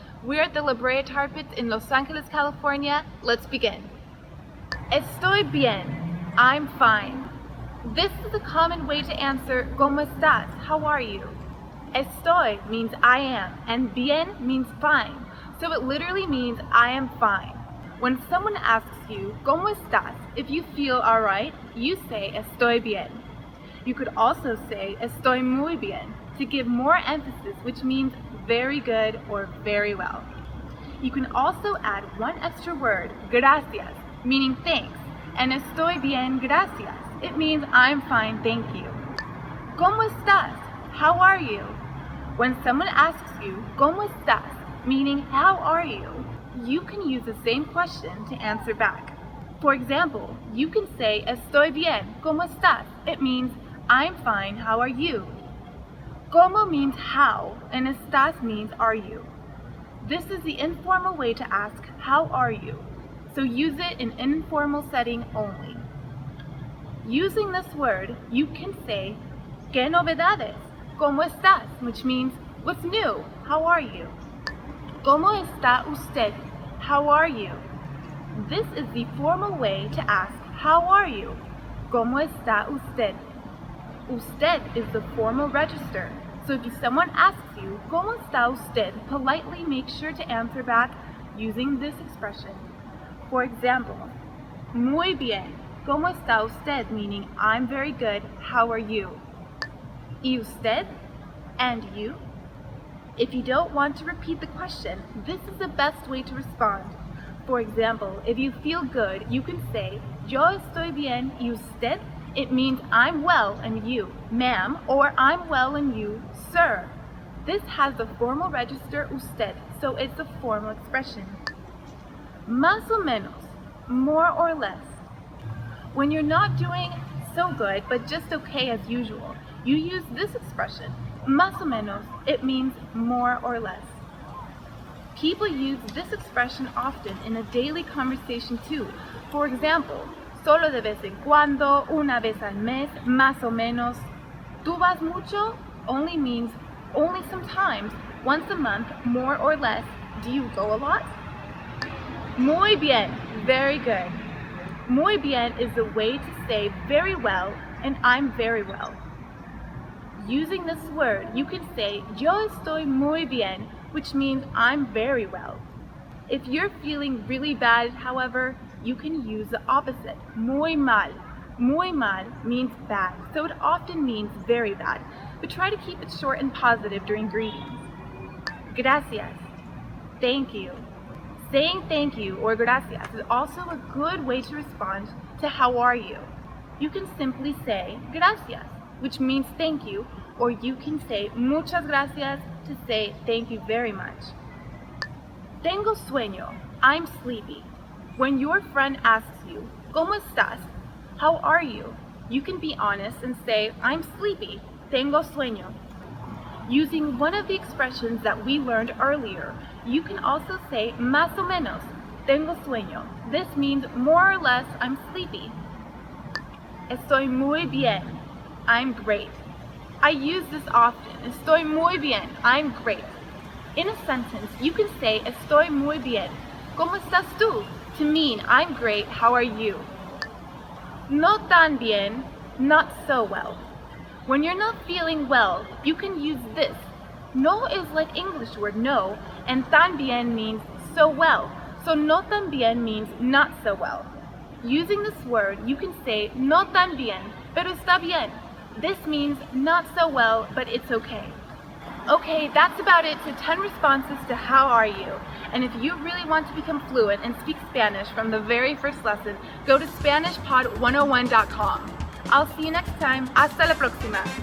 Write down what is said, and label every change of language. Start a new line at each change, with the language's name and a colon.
English: We're at the La Brea Tar Pits in Los Angeles, California. Let's begin.
Spanish: Estoy bien.
English: I'm fine. This is a common way to answer
Spanish: ¿Cómo estás?
English: How are you? Estoy means I am, and bien means fine. So it literally means I am fine. When someone asks you
Spanish: ¿Cómo estás?
English: If you feel alright, you say
Spanish: Estoy bien.
English: You could also say
Spanish: Estoy muy bien
English: to give more emphasis, which means very good or very well. You can also add one extra word, gracias, meaning thanks, and
Spanish: Estoy bien, gracias.
English: It means I'm fine, thank you.
Spanish: ¿Cómo estás?
English: How are you? When someone asks you
Spanish: ¿Cómo estás?
English: Meaning how are you? You can use the same question to answer back. For example, you can say
Spanish: Estoy bien, ¿cómo estás?
English: It means I'm fine, how are you? ¿Cómo means how, and estás means are you. This is the informal way to ask how are you, so use it in informal setting only. Using this word, you can say
Spanish: ¿Qué novedades? ¿Cómo estás?
English: Which means what's new, how are you?
Spanish: ¿Cómo está usted?
English: How are you? This is the formal way to ask how are you?
Spanish: ¿Cómo está usted?
English: Usted is the formal register. So if someone asks you
Spanish: ¿Cómo está usted?
English: Politely make sure to answer back using this expression. For example,
Spanish: muy bien. ¿Cómo está usted?
English: Meaning I'm very good. How are you?
Spanish: ¿Y usted?
English: And you? If you don't want to repeat the question, this is the best way to respond. For example, if you feel good, you can say
Spanish: Yo estoy bien y usted?
English: It means I'm well and you, ma'am, or I'm well and you, sir. This has the formal register usted, so it's a formal expression.
Spanish: Más o menos,
English: more or less. When you're not doing so good, but just okay as usual, you use this expression.
Spanish: Más o menos,
English: it means more or less. People use this expression often in a daily conversation too.
Spanish: For example, solo de vez en cuando, una vez al mes, más o menos. ¿Tú vas mucho?
English: Only means only sometimes, once a month, more or less. Do you go a lot?
Spanish: Muy bien,
English: very good. Muy bien is the way to say very well, and I'm very well. Using this word, you can say
Spanish: Yo estoy muy bien,
English: which means I'm very well. If you're feeling really bad, however, you can use the opposite,
Spanish: muy mal. Muy mal
English: means bad, so it often means very bad, but try to keep it short and positive during greetings. Gracias, thank you. Saying thank you or gracias is also a good way to respond to how are you. You can simply say gracias, which means thank you, or you can say
Spanish: muchas gracias
English: to say thank you very much.
Spanish: Tengo sueño,
English: I'm sleepy. When your friend asks you,
Spanish: ¿Cómo estás?
English: How are you? You can be honest and say, I'm sleepy,
Spanish: tengo sueño.
English: Using one of the expressions that we learned earlier, you can also say
Spanish: más o menos, tengo sueño.
English: This means more or less I'm sleepy.
Spanish: Estoy muy bien,
English: I'm great. I use this often.
Spanish: Estoy muy bien,
English: I'm great. In a sentence, you can say
Spanish: Estoy muy bien. ¿Cómo estás tú?
English: To mean I'm great, how are you?
Spanish: No tan bien,
English: not so well. When you're not feeling well, you can use this. No is like English word no, and
Spanish: tan bien
English: means so well. So
Spanish: no tan bien
English: means not so well. Using this word, you can say
Spanish: no tan bien, pero está bien.
English: This means not so well, but it's okay. Okay, that's about it to 10 responses to how are you. And if you really want to become fluent and speak Spanish from the very first lesson, go to SpanishPod101.com. I'll see you next time.
Spanish: Hasta la próxima.